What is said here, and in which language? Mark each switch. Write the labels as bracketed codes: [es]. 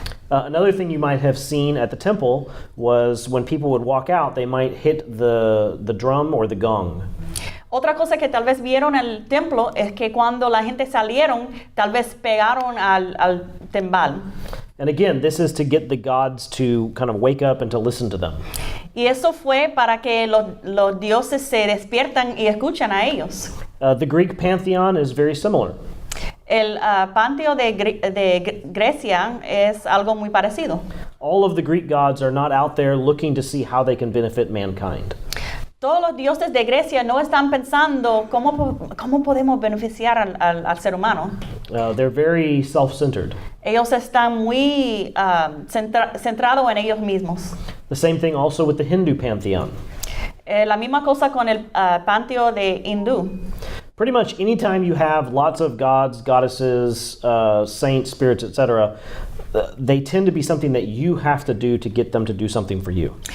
[en] Another thing you might have seen at the temple was when people would walk out, they might hit the drum or the gong. [es] Otra cosa que tal vez vieron en el templo es que cuando la gente salieron, tal vez pegaron al timbal. [en] And again, this is to get the gods to kind of wake up and to listen to them. [es] Y eso fue para que los dioses se despiertan y escuchan a ellos. [en] The Greek pantheon is very similar. [es] El panteón de Grecia es algo muy parecido. [en] All of the Greek gods are not out there looking to see how they can benefit mankind. [es] Todos los dioses de Grecia no están pensando cómo podemos beneficiar al ser humano. [en] They're very self-centered. [es] Ellos están muy centrados en ellos mismos. [en] The same thing also with the Hindu pantheon. [es] La misma cosa con el panteón de hindú. [en] Pretty much anytime you have lots of gods, goddesses, saints, spirits, etc., they tend to be something that you have to do to get them to do something for you.